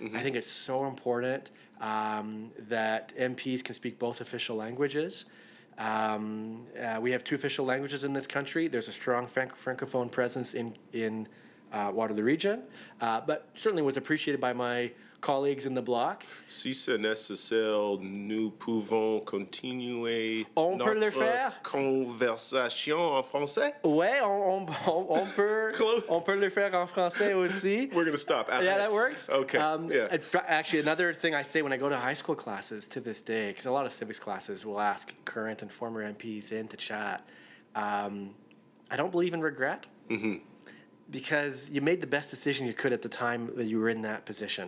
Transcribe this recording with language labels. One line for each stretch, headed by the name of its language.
English: I think it's so important that MPs can speak both official languages. We have two official languages in this country. There's a strong francophone presence in Waterloo region, but certainly was appreciated by my colleagues in the bloc.
French: Si c'est nécessaire, nous pouvons continuer notre conversation en français. Ouais, on peut le faire en français aussi.
English: We're going to stop. Yeah, that works. Okay. Actually, another thing I say when I go to high school classes to this day, because a lot of civics classes will ask current and former MPs in to chat, I don't believe in regret. Because you made the best decision you could at the time that you were in that position.